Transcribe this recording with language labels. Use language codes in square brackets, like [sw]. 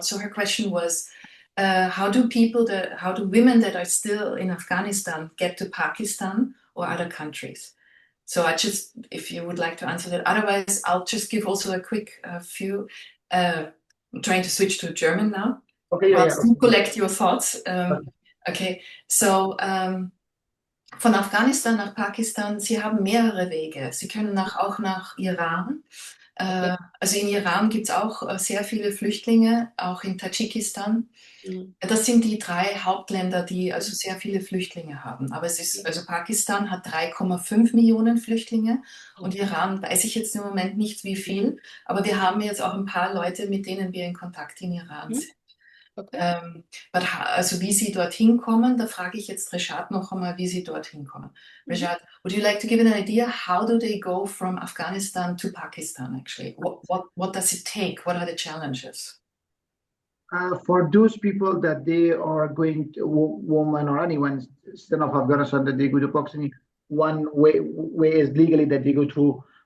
[en] So her question was, how do women that are still in Afghanistan get to Pakistan or other countries? So if you would like to answer that, otherwise I'll just give also a quick few. I'm trying to switch to German now. Okay, yeah. To collect your thoughts. [de] Okay, so von Afghanistan nach Pakistan, Sie haben mehrere Wege. Sie können auch nach Iran. Also in Iran gibt es auch sehr viele Flüchtlinge, auch in Tadschikistan. Das sind die 3 Hauptländer, die also sehr viele Flüchtlinge haben. Aber also Pakistan hat 3,5 Millionen Flüchtlinge und Iran weiß ich jetzt im Moment nicht wie viel, aber wir haben jetzt auch ein paar Leute, mit denen wir in Kontakt in Iran sind. Okay. Also wie Sie dorthin kommen, da frage ich jetzt Rashad noch einmal, wie Sie dorthin kommen. [en] Rashad, would you like to give an idea? How do they go from Afghanistan to Pakistan actually? What does it take? What are the challenges? For those people that they are going to, woman or anyone instead of Afghanistan that they go to Pakistan, one way is legally that they go through